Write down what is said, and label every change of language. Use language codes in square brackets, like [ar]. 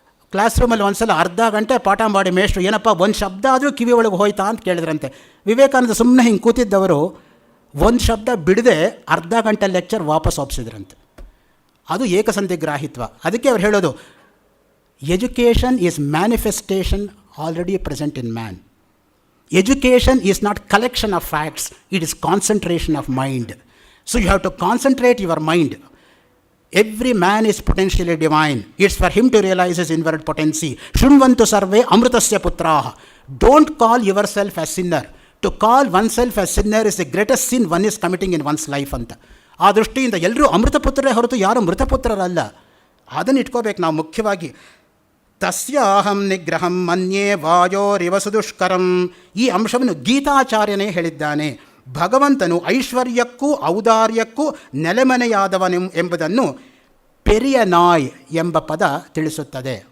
[kn] Class ರೂಮಲ್ಲಿ ಒಂದು ಸಲ ಅರ್ಧ ಗಂಟೆ ಪಾಠ ಮಾಡಿ ಮೇಷ್ಟ್ರು ಏನಪ್ಪ ಒಂದು ಶಬ್ದ ಆದರೂ ಕಿವಿ ಒಳಗೆ ಹೋಯ್ತಾ ಅಂತ ಕೇಳಿದ್ರಂತೆ. ವಿವೇಕಾನಂದ ಸುಮ್ಮನೆ ಹಿಂಗೆ ಕೂತಿದ್ದವರು ಒಂದು ಶಬ್ದ ಬಿಡದೆ ಅರ್ಧ ಗಂಟೆ ಲೆಕ್ಚರ್ ವಾಪಸ್ ಒಪ್ಪಿಸಿದ್ರಂತೆ. ಅದು ಏಕಸಂಧಿ ಗ್ರಾಹಿತ್ವ. ಅದಕ್ಕೆ ಅವ್ರು ಹೇಳೋದು [en] Education is manifestation already present in man. Education is not collection of facts, it is concentration of mind. So you have to concentrate your mind. Every man is potentially divine. It's for him to realize his inward potency. [sa] Shunvantu sarve amrutasya putraha. [en] Don't call yourself as sinner. To call oneself as sinner is the greatest sin one is committing in one's life [kn] ಅಂತ. ಆ ದೃಷ್ಟಿಯಿಂದ ಎಲ್ಲರೂ ಅಮೃತಪುತ್ರರೇ ಹೊರತು ಯಾರು ಮೃತಪುತ್ರರಲ್ಲ. ಅದನ್ನು ಇಟ್ಕೋಬೇಕು ನಾವು ಮುಖ್ಯವಾಗಿ. [sa] ತಸ್ಯಾಹಂ ನಿಗ್ರಹಂ ಮನ್ಯೇ ವಾಯೋರಿವ ಸುದುಷ್ಕರಂ. [kn] ಈ ಅಂಶವನ್ನು ಗೀತಾಚಾರ್ಯನೇ ಹೇಳಿದ್ದಾನೆ. ಭಗವಂತನು ಐಶ್ವರ್ಯಕ್ಕೂ ಔದಾರ್ಯಕ್ಕೂ ನೆಲೆಮನೆಯಾದವನು ಎಂಬುದನ್ನು ಪೆರಿಯ ನಾಯ್ ಎಂಬ ಪದ ತಿಳಿಸುತ್ತದೆ.